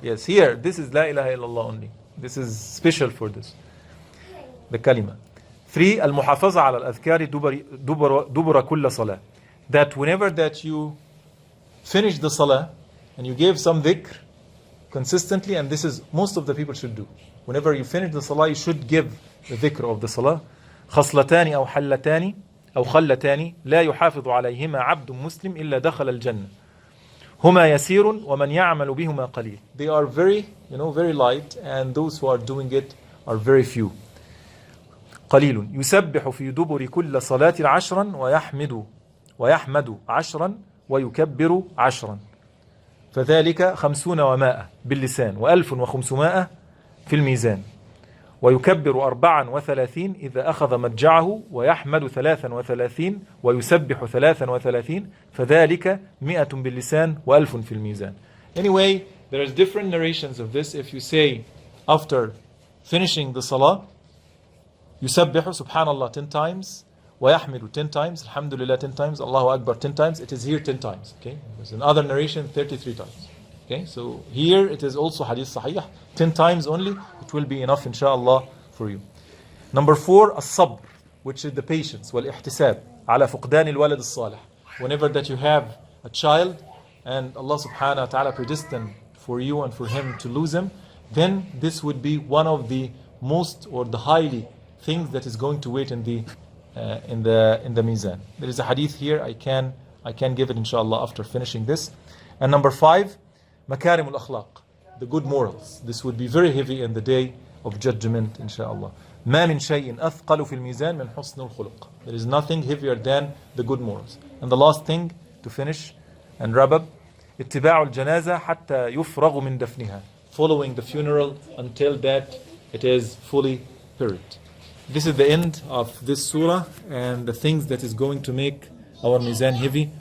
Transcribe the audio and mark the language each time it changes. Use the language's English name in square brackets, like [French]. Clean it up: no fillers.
[English] Yes, here, this is La ilaha illallah only. This is special for this. The kalima. 3. [Arabic] المحافظة على الأذكار دبر كل صلاة. [English] That whenever that you finish the salah and you gave some dhikr consistently, and this is most of the people should do. Whenever you finish the salah, you should give the dhikr of the salah. [Arabic] خصلتان أو حلتان أو خلتان لا يحافظ عليهما عبد مسلم إلا دخل الجنة. هما يسير ومن يعمل بهما قليل. [English] They are very, very light, and those who are doing it are very few. [Arabic] قليل يسبح في دبر كل صلاة 10 ويحمد 10 ويكبر 10 فذلك 50 و100 باللسان و1500 في الميزان ويكبر 34 إذا أخذ مضجعه ويحمد 33 ويسبح 33 فذلك 100 باللسان و1000 في الميزان. [English] Anyway, there is different narrations of this. If you say after finishing the salah, يسبح subhanallah 10 times ويحمد 10 times, alhamdulillah 10 times, Allahu Akbar 10 times. It is here 10 times. Okay, there's another narration 33 times. Okay, so here it is also hadith sahih, 10 times only. It will be enough inshallah for you. Number 4, الصبر, which is the patience, [Arabic] والاحتساب على فقدان الولد الصالح. [English] Whenever that you have a child and Allah subhanahu wa ta'ala predestined for you and for him to lose him, then this would be one of the most or the highly things that is going to wait in the mizan. There is a hadith here. I can give it inshallah after finishing this. And number 5, makarim al-akhlaq, the good morals. This would be very heavy in the day of judgment inshallah. [Arabic] ما من شيء أثقل في الميزان من حسن الخلق. [English] There is nothing heavier than the good morals. And the last thing to finish and wrap up, [Arabic] اتباع الجنازة حتى يفرغ من دفنها, [English] following the funeral until that it is fully buried. This is the end of this surah and the things that is going to make our mizan heavy.